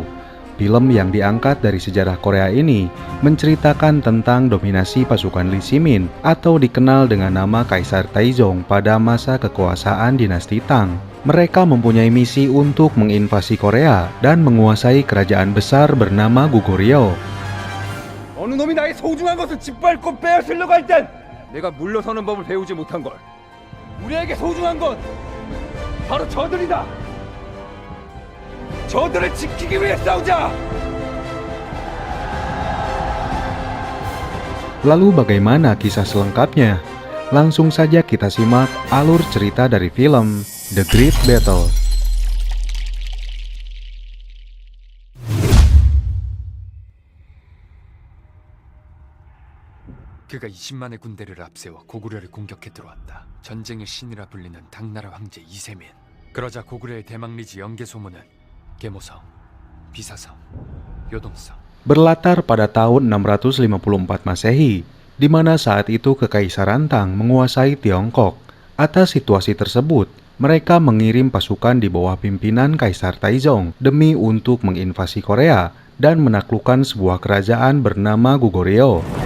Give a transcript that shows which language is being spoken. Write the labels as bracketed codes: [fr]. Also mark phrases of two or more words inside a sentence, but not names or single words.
[id] Film yang diangkat dari sejarah Korea ini menceritakan tentang dominasi pasukan Lee Simin atau dikenal dengan nama Kaisar Taizong pada masa kekuasaan dinasti Tang. Mereka mempunyai misi untuk menginvasi Korea dan menguasai kerajaan besar bernama Goguryeo. [ko] 어느 놈이 나의 소중한 것을 짓밟고 빼앗으려고 할 땐 내가 물러서는 법을 배우지 못한 걸. 우리에게 소중한 건 바로 저들이다. 저들을 지키기 위해 싸우자. [id] Lalu bagaimana kisah selengkapnya? Langsung saja kita simak alur cerita dari film The Great Battle. [ko] 그가 20만의 군대를 앞세워 고구려를 공격해 들어왔다. 전쟁의 신이라 불리는 당나라 황제 이세민. 그러자 고구려의 대망리지 연개 소문은 계모성, 비사성, 요동성. [id] Berlatar pada tahun 654 Masehi, di mana saat itu Kekaisaran Tang menguasai Tiongkok. Atas situasi tersebut, mereka mengirim pasukan di bawah pimpinan Kaisar Taizong demi untuk menginvasi Korea dan menaklukkan sebuah kerajaan bernama Goguryeo.